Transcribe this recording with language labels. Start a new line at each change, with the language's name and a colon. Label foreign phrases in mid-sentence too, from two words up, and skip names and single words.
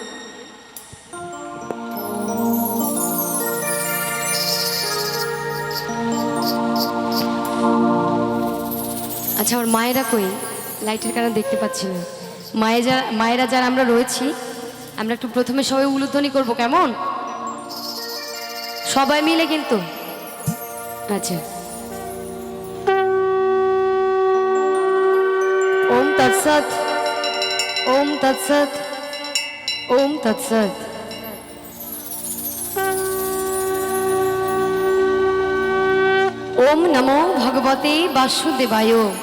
Bangla: আচ্ছা, আমার মায়েরা কই? লাইটের কারণে দেখতে পাচ্ছি না। মায়েরা যারা আমরা রয়েছি, আমরা একটু প্রথমে সবাই উলুধ্বনি করব, কেমন? সবাই মিলে কিন্তু। আচ্ছা,
Sanskrit: ওম তৎসৎ, ওম তৎসৎ, ওম তৎসৎ। ওম নমো ভগবতে বাসুদেবায়।